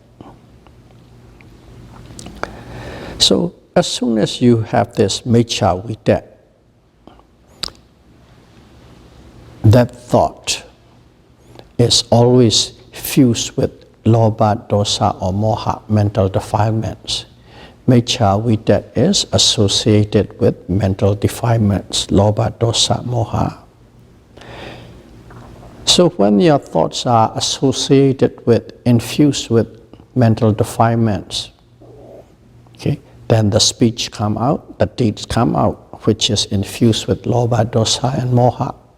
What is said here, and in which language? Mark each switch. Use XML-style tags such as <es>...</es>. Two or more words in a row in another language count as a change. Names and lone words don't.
<en>So as soon as you have this</en> <pi>miccha vite,</pi> <en>that thought is always fused with</en> <pi>lobha, dosa</pi> <en>or moha, mental defilements.</en> <pi>Miccha vite</pi> <en>is associated with mental defilements,</en> <pi>lobha, dosa, moha.</pi> <en>So when your thoughts are associated with, infused with mental defilements, okay, then the speech come out, the deeds come out, which is infused with</en> <pi>lobha, dosa</pi> <en>and moha.</en>